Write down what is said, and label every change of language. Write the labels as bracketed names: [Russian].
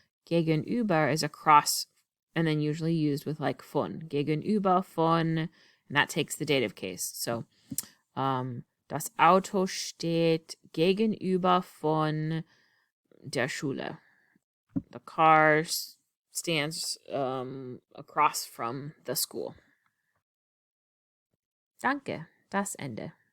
[English] Gegenüber is across, and then usually used with like von. [German] Gegenüber von, [English] and that takes the dative case. [German] So das Auto steht gegenüber von der Schule. [English] The car stands across from the school. [German] Danke, das Ende.